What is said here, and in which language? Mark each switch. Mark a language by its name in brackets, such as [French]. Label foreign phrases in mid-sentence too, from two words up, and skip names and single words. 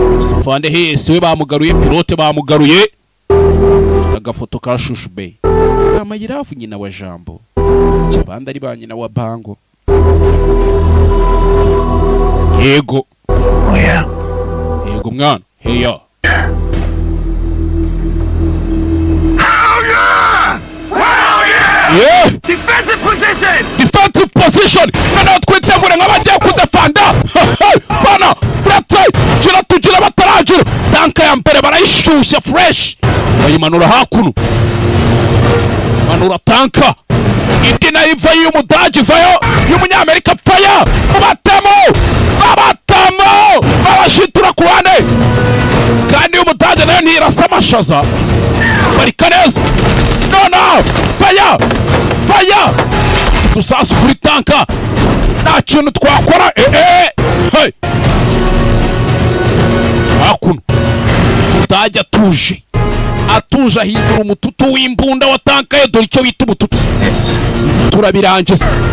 [Kinyarwanda] Safande Hayes we bamugaruye, pilote bamugaruye. Ufite agafoto ka Shushu Bey. Amayirafu nyina wa Jambo. Abandi ari ba nyina wa Bango. Yego. [English] Oh, yeah. [Kinyarwanda] Yego, mwana. [English] Hey, ya. Hell yeah! Hell yeah! Yeah! Defensive position! Defensive position! [Kinyarwanda] Noneho twitegure nk'abagiye kudefanda! Bana! Buretse! Gira tugira bataragira! Tanka ya mbere barayishyushya fresh! Bayimanura hakuno. Manura tanka! Indi nayo iva y'Umudage ivayo! Y'Umunyamerika pfaya! Mubatemo! Babatemo! Babashitura ku ruhande! Kandi y'Umudage nayo ntirasa amashaza! Barika neza! [English] No, no! Fire! Fire! [Kinyarwanda] Dusasu kuri tanka! Nta kintu twakora! Eh, eh! Hey! Hakuno! Umudage atuje! Atuje ahindura umututu w'imbunda wa tanka ye, dore icyo bita umututu. Turabirangiza.